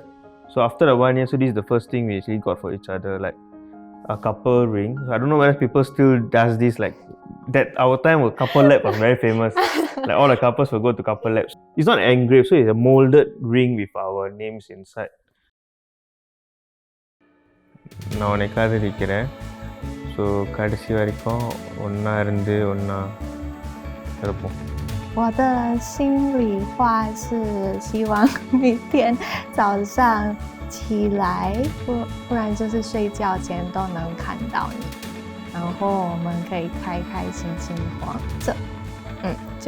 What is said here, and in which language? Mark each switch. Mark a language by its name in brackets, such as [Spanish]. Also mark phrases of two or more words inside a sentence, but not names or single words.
[English] So after the 1 year, so this is the first thing we actually got for each other, like a couple ring. So I don't know whether people still does this, like that. Our time, a couple lab was very famous. Like all the couples will go to couple labs. It's not engraved, so it's a molded ring with our names inside. [Tamil] நான் உன்னை காதலிக்கிறேன். ஸோ கடைசி வரைக்கும் ஒன்றா இருந்து ஒன்றா இருப்போம். [Chinese] 我的心里话是希望每天早上起来，不然就是睡觉前都能看到你，然后我们可以开开心心活着。就这样。